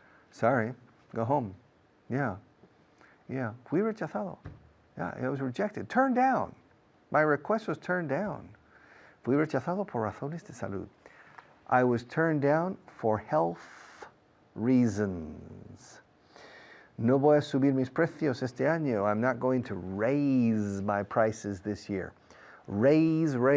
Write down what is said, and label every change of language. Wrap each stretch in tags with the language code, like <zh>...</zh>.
<en>Sorry, go home. Yeah.</en> <es>Fui rechazado.</es> <en>Yeah, it was rejected. Turned down. My request was turned down.</en> <es>Fui rechazado por razones de salud.</es> <en>I was turned down for health reasons.</en> <es>No voy a subir mis precios este año.</es> <en>I'm not going to raise my prices this year. Raise.</en>